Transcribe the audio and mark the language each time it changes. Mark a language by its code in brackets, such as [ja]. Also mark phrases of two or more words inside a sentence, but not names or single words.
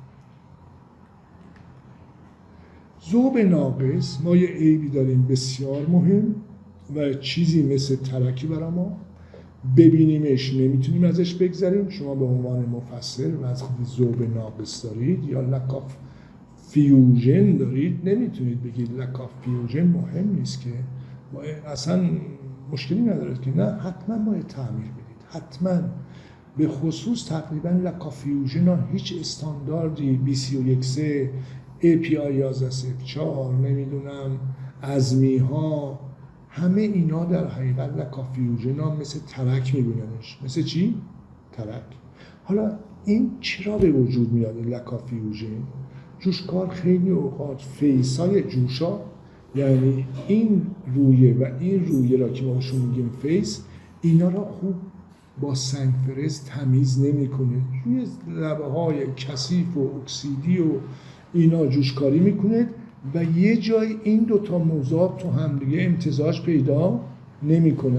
[fa] ذوب ناقص، ما یه عیبی داریم بسیار مهم و چیزی مثل ترکی برای ما، ببینیمش نمیتونیم ازش بگذریم. شما به عنوان مفسر و از خود ذوب ناقص دارید یا [en] lack of fusion [fa] دارید، نمیتونید بگید [en] lack of fusion [fa] مهم نیست که اصلا مشکلی نداره که نه، حتما باید تعمیر بدید، حتما. به خصوص تقریبا [en] lack of fusion [fa] ها هیچ استانداردی BC1 API 1104 نمیدونم ازمی ها، همه اینا در حقیقت [en] lack of fusion [fa] ها مثل ترک میبیننش. مثل چی؟ ترک. حالا این چرا به وجود میاد [en] lack of fusion؟ [fa] جوشکار خیلی اوقات فیسای جوشا، یعنی این رویه و این رویه را که ما بهشون میگیم فیس، اینا را خوب با سنگ فرز تمیز نمیکنه، روی لبه های کثیف و اکسیدی و اینا جوشکاری میکنه و یه جای این 2 مذاب تو هم دیگه امتزاج پیدا نمیکنن.